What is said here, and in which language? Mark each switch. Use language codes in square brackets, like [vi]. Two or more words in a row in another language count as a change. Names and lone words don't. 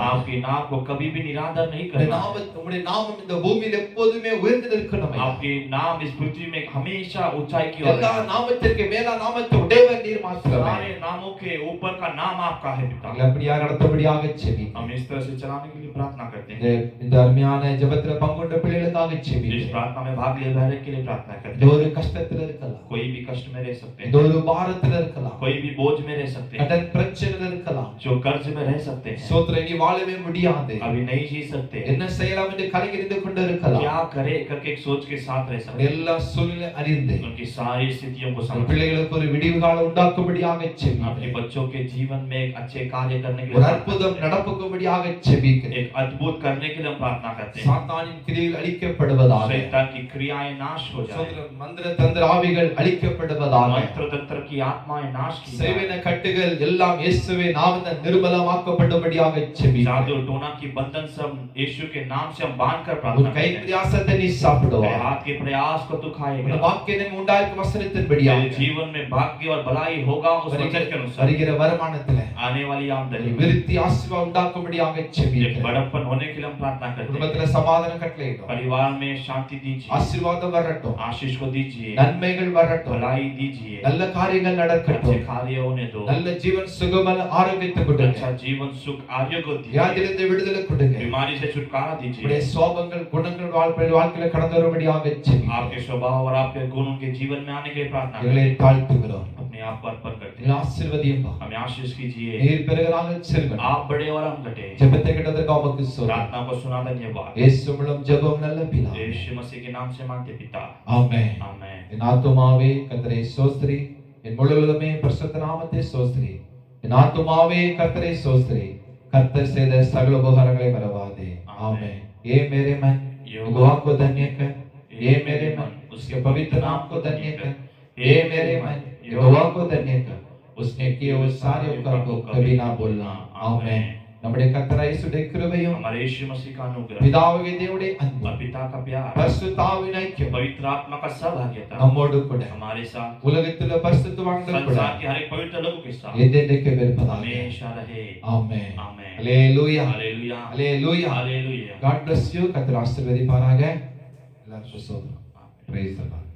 [hi] आपके नाम को कभी भी निरादर नहीं [ta] உம்முடைய [hi] करना, [ta] உம்முடைய நாமம் இந்த பூமியில எப்போதுமே உயர்ந்து நிற்கணும் ஐயா. [hi] आपके नाम इस पृथ्वी में हमेशा ऊंचाई की ओर [ta] எல்லா [hi] है। [ta] நாமத்திற்கு மேலா நாமத்தை உடையவர் நீர் மாத்திரமே. [hi] सारे नामों के ऊपर का नाम आपका है पिता। [ta] எங்களை அப்படியா நடத்தபடியாக செபிக்கிறேன். [hi] हम इस तरह से चलाने के लिए प्रार्थना करते हैं, [ta] இந்த அருமையான ஜெபத்துல பங்குண்ட பிள்ளைகளுக்காக [hi] इस [ta] செபிக்கிறேன். [hi] प्रार्थना में भाग लिए बहरे के लिए प्रार्थना करते [ta] இந்த [hi] हैं। [ta] ஒரு கஷ்டத்துல இருக்கலாம், [hi] कोई भी कष्ट में रह सकते [ta] இந்த [hi] हैं, [ta] ஒரு பாரத்துல இருக்கலாம், [hi] कोई भी बोझ में रह सकते हैं, [ta] கடன் பிரச்சனையில இருக்கலாம். [hi] जो कर्ज में रह सकते हैं, [ta] சோத்திர இப்ப இனி வாழவே முடியாது [hi] अभी नहीं जी सकते, [ta] என்ன செய்யலாம் என்று கலங்கி கொண்டு இருக்கலாம் [hi] क्या करे करके एक सोच के साथ रह सकते, [ta] எல்லா சூழ்நிலை அறிந்து [hi] उनकी सारी स्थितियों को [ta] உங்கள் [hi] समझ, [ta] பிள்ளைகளுக்கு ஒரு விடிவு காலம் உண்டாக்கும்படியாக [hi] अपने [ta] செபிக்கிறேன் [hi] बच्चों के जीवन में एक अच्छे कार्य करने के [ta] ஒரு [hi] लिए, [ta] அற்புதம் நடப்பும்படியாக செபிக்கிறேன் [hi] एक अद्भुत करने के लिए हम प्रार्थना करते हैं। [ta] சாத்தானின் கிரியைகள் அழிக்கப்படுவதாக [hi] शैतान की क्रियाएं नाश हो जाए, [ta] சோதர மந்திர தந்திர ஆவிகள் அழிக்கப்படுவதாக [hi] मंत्र तंत्र की आत्माएं नाश की जाए, [ta] செய்வன கட்டுகள் எல்லாம் இயேசுவே நாமத்தில் நிர்மலமாக்கப்படும்படியாக செபிக்கிறேன் [hi] जादू टोना की बंधन सब यीशु के नाम से हम बांध कर [ta] உன் [hi] प्रार्थना [ta] கை [hi] करते हैं। [ta] பிரயாசத்தை நீ சாப்பிடுவாய் [hi] तेरे हाथ के प्रयास को तू [ta] உன் [hi] खाएगा, [ta] வாக்கியம் உண்டாயிருக்கும் வசனத்தின்படியாக [hi] तेरे जीवन में भाग्य और भलाई होगा उस वचन के अनुसार। [ta] வருகிற வருமானத்திலே [hi] आने वाली आमदनी में [ta] விருத்தி ஆசீர்வாதம் உண்டாக்கும்படியாக [hi] एक [ta] செபிக்கிறேன் [hi] बड़प्पन होने के लिए हम प्रार्थना करते हैं। [ta] குடும்பத்திலே சமாதானம் கட்டளையிடும் [hi] परिवार में शांति दीजिए, [ta] ஆசீர்வாதம் வரட்டும் [hi] आशीष को दीजिए, [ta] நன்மைகள் வரட்டும் [hi] भलाई दीजिए, [ta] நல்ல காரியங்கள் [hi] अच्छे [ta] நடக்கட்டும் [hi] कार्य होने दो, [ta] நல்ல ஜீவன் சுகமான ஆரோக்கியத்தை கொடுங்க [hi] अच्छा जीवन सुख आर्य को दीजिए, [ta] வியாதியிலிருந்து விடுதலை கொடுங்க [hi] बीमारी से छुटकारा [ta] உடைய [hi] दीजिए, [ta] சோபங்கள் குணங்கள் வாழ்க்கையில கடந்து வரும்படியாக செபிக்கிறேன் [hi] आपके स्वभाव और आपके गुण उनके जीवन में आने के लिए प्रार्थना [ta] எங்களை [hi] करते हैं। [ta] தாழ்த்துகிறோம் [hi] अपने आप को अर्पण करते [ta] எங்களை [hi] हैं, [ta] ஆசீர்வதியப்பா [hi] हमें आशीष कीजिए, [ta] நீர் பெருகிறாங்க செல்வன் [hi] आप बड़े और हम घटे। [ta] ஜெபத்தை கேட்டதற்கு உமக்கு ஸ்தோத்திரம் [hi] प्रार्थना को सुना धन्यवाद, [ta] இயேசு மூலம் ஜெபம் நல்ல பிதாவே [hi] यीशु मसीह के नाम से मांगते पिता, [ta] ஆமென் [hi] आमेन। [ta] என் ஆத்துமாவே கர்த்தரை ஸ்தோத்திரி என் முழுவதுமே பரிசுத்த நாமத்தை ஸ்தோத்திரி என் ஆத்துமாவே கர்த்தரை ஸ்தோத்திரி கர்த்தர் செய்த சகல உபகாரங்களை மறவாதே ஆமென் [hi] ये मेरे मन यहोवा को धन्य कर ये मेरे मन उसके पवित्र नाम को धन्य कर ये मेरे मन यहोवा को धन्य कर उसने किए हुए सारे उपकार को कभी ना भूलना आमेन [ml] നമ്മുടെ കർത്താവായ യേശുവിന്റെ കൃപയും [hi] हमारे यीशु मसीह का अनुग्रह [ml] പിതാവായ ദൈവത്തിന്റെ അൻപും [hi] और पिता का प्यार, [ml] പരിശുദ്ധാത്മാവിന്റെ ഐക്യം [hi] पवित्र आत्मा का सहभागिता [ml] നമ്മോട് കൂടെ [hi] हमारे साथ, [ml] ഉലകത്തിലെ പരിശുദ്ധവാന്മാരുടെ കൂടെ [hi] संसार के हर एक पवित्र लोगों के साथ [ml] എന്നേക്കും വരുന്നതാണ് [hi] हमेशा रहे। [ml] ആമേൻ [hi] आमेन। [ml] ഹല്ലേലൂയ [hi] हालेलुया, [ml] ഹല്ലേലൂയ [hi] हालेलुया। [en] God bless you. [ml] കർത്താവ് ആശീർവദിപ്പാറാകട്ടെ. എല്ലാവർക്കും സ്തോത്രം. [en] Praise the Lord.